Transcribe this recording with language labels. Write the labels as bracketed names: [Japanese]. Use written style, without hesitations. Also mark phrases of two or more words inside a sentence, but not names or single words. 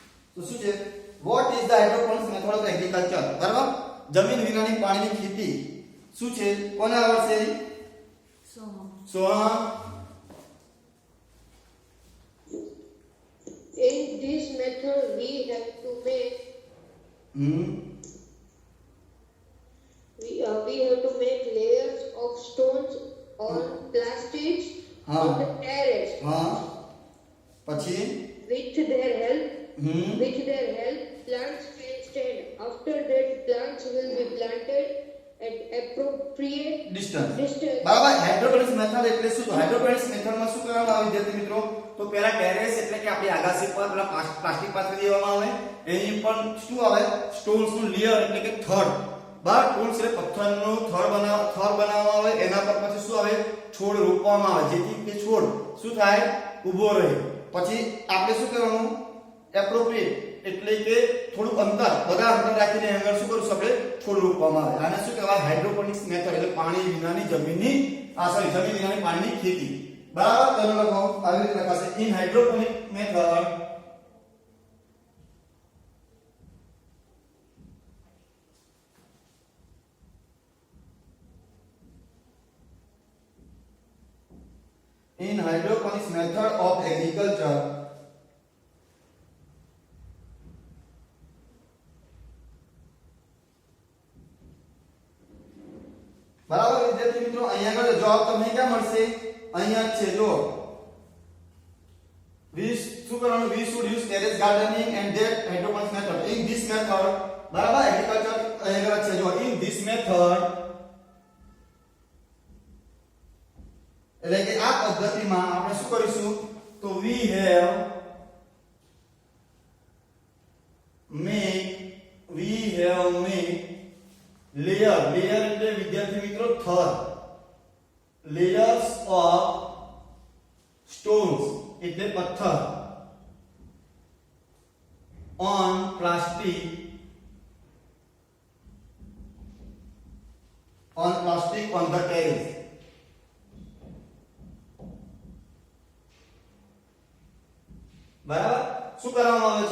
[Gujarati] તો શું છે [English] what is the hydroponics method of agriculture [Gujarati] બરાબર જમીન વિનાની પાણીની ખેતી શું છે કોને આવડશે સોહમ [English] In this method, we have to make we have to make layers of stones or plastics on the terrace. [Gujarati] હા પછી [English] With their help, plants can stand. After that, plants will be planted at appropriate ડિસ્ટન્સ distance. [Gujarati] બરાબર [English] hydroponics method [Gujarati] એટલે શું તો [English] hydroponics method [Gujarati] શું કરવામાં આવે વિદ્યાર્થી મિત્રો તો પહેલા ટેરેસ એટલે કે આપણી આગાસી પર પેલા પ્લાસ્ટિક પાથરી દેવામાં આવે એની પર શું આવે સ્ટોન્સ નું લેયર એટલે કે થડ બાર ટૂલ્સ એટલે પથ્થરનું થડ બનાવવામાં આવે એના પર પછી શું આવે છોડ રોપવામાં આવે જેથી તે છોડ શું થાય ઊભો રહે પછી આપણે શું કરવાનું એપ્રોપ્રિએટ એટલે કે થોડું અંતર બધા અંતર રાખીને આગળ શું કરશું આપણે છોડ રોપવામાં આવે આને શું કહેવાય [English] hydroponics method [Gujarati] એટલે પાણી વિનાની જમીનની જમીન વિનાની પાણીની ખેતી બરાબર તેનો લખો આવી રીતે લખાશે [English] in hydroponic method in hydroponics method of agriculture [Gujarati] બરાબર વિદ્યાર્થી મિત્રો અહીંયા આગળ જવાબ તમને ક્યાં મળશે અહીંયા જ છે જો શું કરવાનું [English] we should use terrace gardening and that hydroponics method in this method [Gujarati] બરાબર એગ્રીકલ્ચર અહીંયા આગળ છે જો [English] in this method [Gujarati] એટલે કે આ પદ્ધતિમાં આપણે શું કરીશું તો [English] we have make layer [Gujarati] એટલે વિદ્યાર્થી મિત્રો થર [English] layers of stones [Gujarati] એટલે પથ્થર [English] on plastic on the terrace [Gujarati] બરાબર શું કરવામાં આવે છે